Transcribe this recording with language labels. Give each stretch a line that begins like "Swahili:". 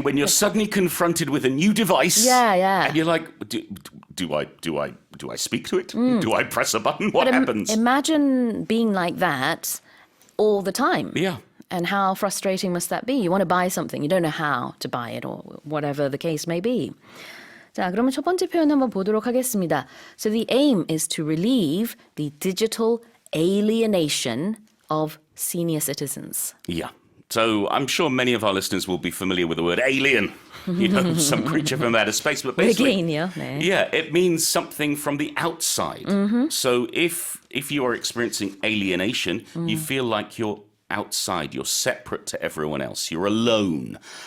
English: When you're suddenly confronted with a new device, and you're like, do I speak to it? Do I press a button? What happens? Imagine being like that all the time. Yeah. And how frustrating must that be? You want to buy something, you don't know how to buy it or whatever the case may be.
Korean: 자, 그러면 첫 번째 표현 한번 보도록 하겠습니다.
English: So the aim is to relieve the digital alienation of senior citizens. Yeah. So I'm sure many of our listeners will be familiar with the word alien. You know, some creature from outer space. But basically,
Korean: 외계인이요?
English: it means something from the outside. So if you are experiencing alienation, you feel like you're outside, you're separate to everyone else, you're alone.